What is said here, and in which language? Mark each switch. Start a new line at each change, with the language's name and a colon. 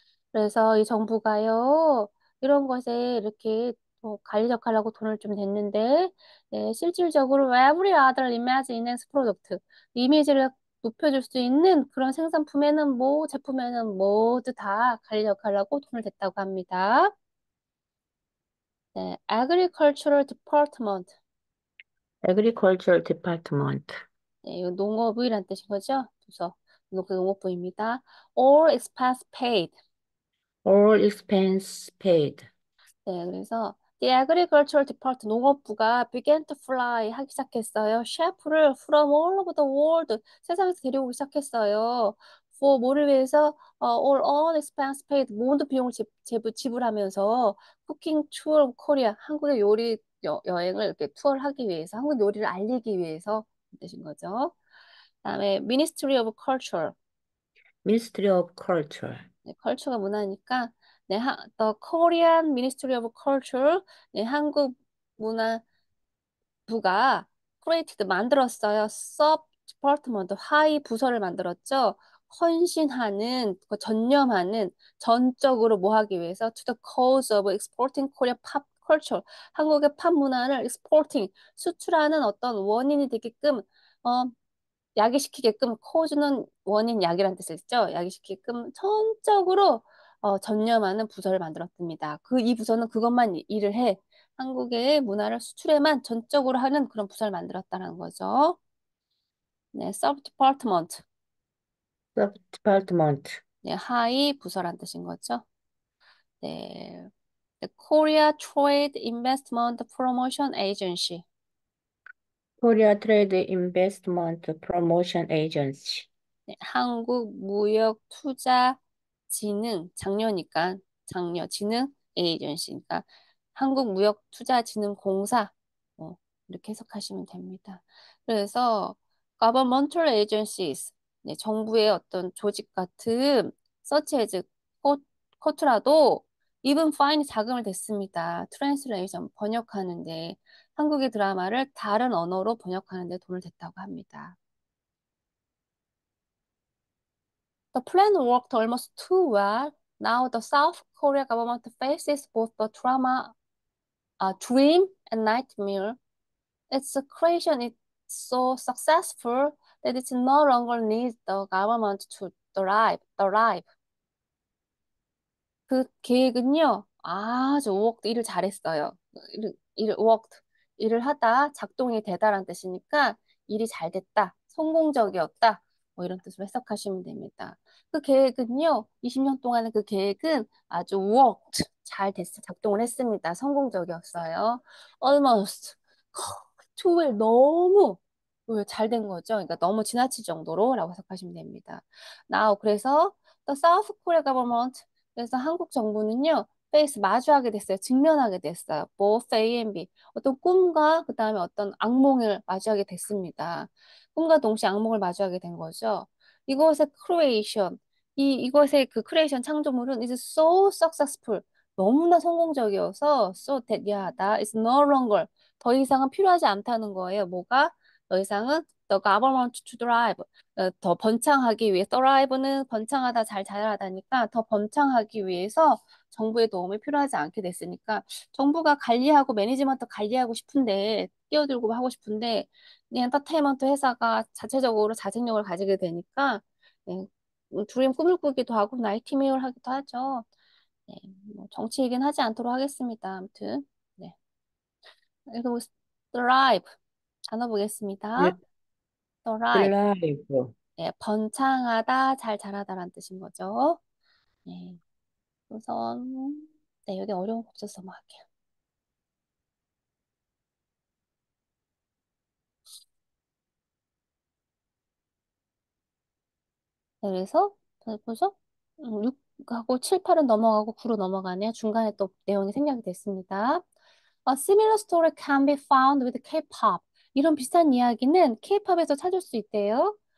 Korean: 그래서 이 정부가요, 이런 것에 이렇게 관리 역할하고 돈을 좀 냈는데, 네, 실질적으로
English: every other image enhance product,
Korean: 이미지를 높여줄 수 있는 그런 생산품에는 제품에는 모두 다 관리 역할하고 돈을 댔다고 합니다.
English: 네, agricultural department, Agriculture Department.
Korean: 네, 이거 농업이란 뜻인 거죠? 그래서 그 농업부입니다.
English: All expense paid. All expense paid.
Korean: 네, 그래서
English: The Agricultural Department
Korean: 농업부가
English: began to fly
Korean: 하기 시작했어요. 셰프를
English: from all over the world
Korean: 세상에서 데려오기 시작했어요. For 뭐를 위해서
English: all expense paid
Korean: 모든 비용을 지불하면서
English: Cooking Tour of Korea
Korean: 한국의 요리 여행을 이렇게 투어를 하기 위해서 한국 요리를 알리기 위해서 뜻인 거죠.
English: 그다음에 Ministry of Culture Ministry of Culture.
Korean: 네, 컬처가 문화니까 네,
English: The Korean Ministry of Culture
Korean: 네, 한국 문화부가 created 만들었어요. sub department 하위 부서를 만들었죠. 헌신하는, 그 전념하는, 전적으로 뭐 하기 위해서
English: to the cause of exporting Korea pop culture.
Korean: 한국의 팝 문화를 exporting, 수출하는 어떤 원인이 되게끔, 어, 야기시키게끔, cause는 원인, 약이라는 뜻을 있죠. 야기시키게끔 전적으로 전념하는 부서를 만들었습니다. 이 부서는 그것만 일을 해. 한국의 문화를 수출에만 전적으로 하는 그런 부서를 만들었다는 거죠.
English: 네, sub department. Sub-department.
Korean: 네, 하위 부서란 뜻인 거죠. 네.
English: The Korea Trade Investment Promotion Agency. Korea Trade Investment Promotion Agency.
Korean: 네, 한국무역투자진흥, 작년이니까 진흥 에이전시니까 한국무역투자진흥공사 이렇게 해석하시면 됩니다. 그래서
English: governmental agencies,
Korean: 네, 정부의 어떤 조직 같은 such as 코트라도
English: even fine
Korean: 자금을 댔습니다. translation 번역하는데 한국의 드라마를 다른 언어로 번역하는데 돈을 댔다고 합니다.
English: The plan worked almost too well. Now the South Korea government faces both the dream and nightmare. Its creation is so successful that it no longer needs the government to thrive.
Korean: 그 계획은요, 아주
English: worked,
Korean: 일을 잘했어요. worked, 일을 하다 작동이 되다라는 뜻이니까 일이 잘 됐다, 성공적이었다, 뭐 이런 뜻으로 해석하시면 됩니다. 그 계획은요, 20년 동안의 그 계획은 아주 worked, 잘 됐어, 작동을 했습니다. 성공적이었어요. Almost, too well, 너무 잘 된 거죠. 그러니까 너무 지나칠 정도로라고 해석하시면 됩니다. Now, 그래서
English: the South Korea government
Korean: 그래서 한국 정부는요, 페이스 마주하게 됐어요. 직면하게 됐어요.
English: both A and B.
Korean: 어떤 꿈과 그다음에 어떤 악몽을 마주하게 됐습니다. 꿈과 동시에 악몽을 마주하게 된 거죠. 이것의 creation, 이것의 그 크리에이션 창조물은
English: is so successful.
Korean: 너무나 성공적이어서
English: so that yeah, that is no longer
Korean: 더 이상은 필요하지 않다는 거예요. 뭐가? 더 이상은
English: the government to drive.
Korean: 더 번창하기 위해 thrive는 번창하다 잘 자라다니까 더 번창하기 위해서 정부의 도움이 필요하지 않게 됐으니까 정부가 관리하고 매니지먼트 관리하고 싶은데 끼어들고 하고 싶은데 이 엔터테인먼트 회사가 자체적으로 자생력을 가지게 되니까 네, 둘이 꿈을 꾸기도 하고 나이트메어를 하기도 하죠. 네, 뭐 정치 얘기는 하지 않도록 하겠습니다. 아무튼 네. 그리고 thrive 단어 보겠습니다.
English: thrive Thrive.
Korean: 네, 번창하다, 잘 자라다라는 뜻인 거죠. 네, 우선 네, 여기 어려운 거 없어서 뭐 할게요. 네, 그래서 보죠? 6하고 7, 8은 넘어가고 9로 넘어가네요. 중간에 또 내용이 생략이 됐습니다.
English: A similar story can be found with K-pop.
Korean: 이런 비슷한 이야기는 K-pop에서 찾을 수 있대요.